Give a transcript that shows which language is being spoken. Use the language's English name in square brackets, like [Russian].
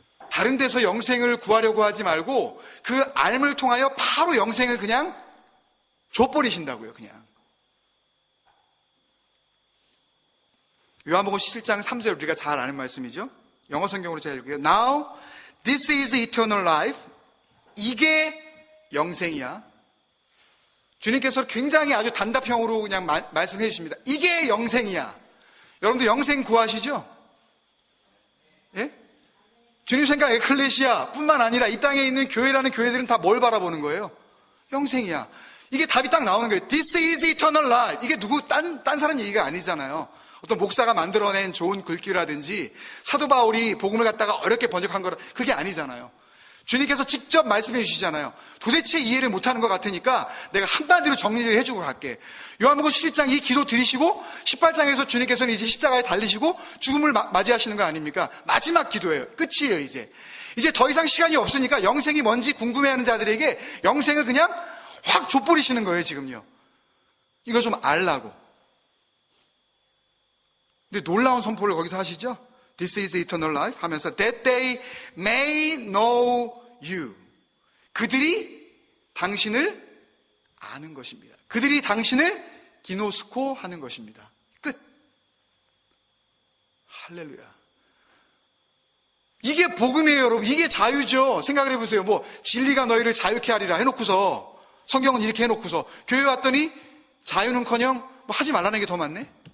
[Korean] 다른 데서 영생을 구하려고 하지 말고 그 알을 통하여 바로 영생을 그냥 줘버리신다고요, 그냥. 요한복음 7장 3절 우리가 잘 아는 말씀이죠. 영어 성경으로 제가 읽을게요. [English] Now this is eternal life. [Korean] 이게 영생이야. 주님께서 굉장히 아주 단답형으로 그냥 말씀해 주십니다. 이게 영생이야. 여러분도 영생 구하시죠? 예? 주님 생각 에클레시아 뿐만 아니라 이 땅에 있는 교회라는 교회들은 다 뭘 바라보는 거예요? 영생이야. 이게 답이 딱 나오는 거예요. [English] This is eternal life. [Korean] 이게 누구 딴 사람 얘기가 아니잖아요. 어떤 목사가 만들어낸 좋은 글귀라든지 사도 바울이 복음을 갖다가 어렵게 번역한 거라, 그게 아니잖아요. 주님께서 직접 말씀해 주시잖아요. 도대체 이해를 못하는 것 같으니까 내가 한마디로 정리를 해주고 갈게. 요한복음 17장 이 기도 드리시고 18장에서 주님께서는 이제 십자가에 달리시고 죽음을 맞이하시는 거 아닙니까? 마지막 기도예요. 끝이에요. 이제 더 이상 시간이 없으니까 영생이 뭔지 궁금해하는 자들에게 영생을 그냥 확 줘버리시는 거예요. 지금요. 이거 좀 알라고. 근데 놀라운 선포를 거기서 하시죠. [English] This is eternal life 하면서 that they may know you. [Korean] 그들이 당신을 아는 것입니다. 그들이 당신을 기노스코 하는 것입니다. 끝. 할렐루야. 이게 복음이에요, 여러분. 이게 자유죠. 생각을 해보세요. 뭐 진리가 너희를 자유케 하리라 해놓고서, 성경은 이렇게 해놓고서 교회 왔더니 자유는커녕 뭐 하지 말라는 게 더 많네.